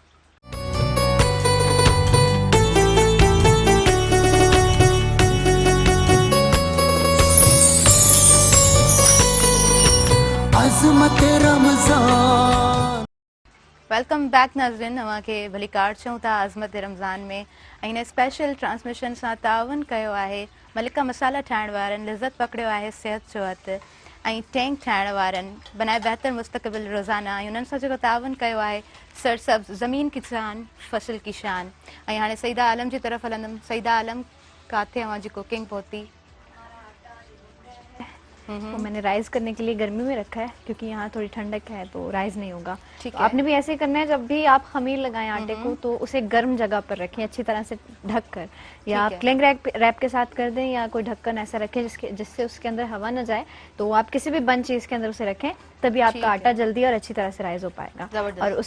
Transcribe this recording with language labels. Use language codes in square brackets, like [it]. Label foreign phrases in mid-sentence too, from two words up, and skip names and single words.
[en] welcome back [sd] नाज़रीन अवांखे भली कार चऊं था अज़मत रमज़ान में ऐं हिन [en] special transmission [sd] सां तावन कयो आहे मलिका मसाला ठाहिण वारनि लिज़त पकड़ियो आहे सिहत जो हथ ऐं टैंक ठाहिण वारनि बनाए बहितर मुस्तक़बिल रोज़ाना ऐं हुननि सां जेको तावन कयो आहे सरसब्ज़ ज़मीन किसान फसल की शान ऐं हाणे सईदा आलम जी तरफ़ हलंदमि सईदा आलम किथे अवां जी कुकिंग पहुती [ur] وہ میں نے رائز کرنے کے لیے گرمی میں رکھا ہے کیونکہ یہاں تھوڑی ٹھنڈک ہے تو رائز نہیں ہوگا تو آپ نے بھی ایسے کرنا ہے جب بھی آپ خمیر لگائیں آٹے کو تو اسے گرم جگہ پر رکھیں اچھی طرح سے ڈھک کر یا آپ [en] cling wrap [ur] کے ساتھ کر دیں یا کوئی ڈھکن ایسا رکھیں جس سے اس کے اندر ہوا نہ جائے تو آپ کسی بھی بند چیز کے اندر اسے رکھیں تبھی آپ کا آٹا جلدی اور اچھی طرح سے رائز ہو پائے گا اور